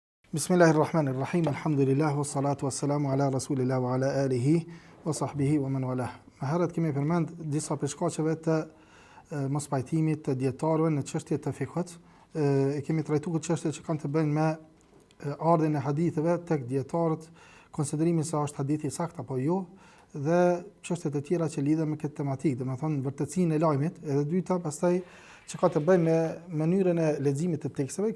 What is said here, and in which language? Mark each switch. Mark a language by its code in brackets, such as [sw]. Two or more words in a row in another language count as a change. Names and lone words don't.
[ar] بسم الله الرحمن الرحيم الحمد لله والصلاة والسلام على رسول الله وعلى آله وصحبه ومن والاه. [sq] Më herët kemi përmend disa prej shkaqeve të mospajtimit të dietarëve në çështje të fikut. Kemi trajtuar këtë çështje që kanë të bëjnë me ardhin e haditheve tek dietarët, konsiderimi se është hadithi sakt apo jo, dhe çështjet e tjera që lidhen me këtë tematikë, domethënë vërtetësinë e lajmit, edhe dyta pastaj që ka të bëjë me mënyrën e leximit të teksteve.